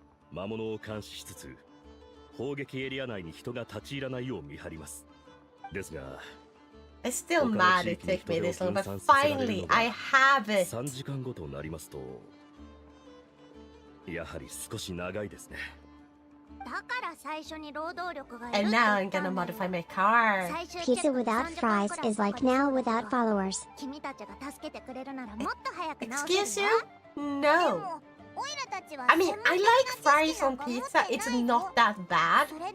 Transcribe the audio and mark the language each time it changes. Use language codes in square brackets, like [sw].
[ja] 魔物を監視しつつ砲撃エリア内に人が立ち入らないよう見張ります。ですが [en] I'm still mad it took me this long, but finally I have it. [ja] 3時間ごとになりますとやはり少し長いですね。 [en] And now I'm gonna modify my car. Pizza without fries is like now without followers. Excuse you? No. I mean, I like fries on pizza. It's not that bad.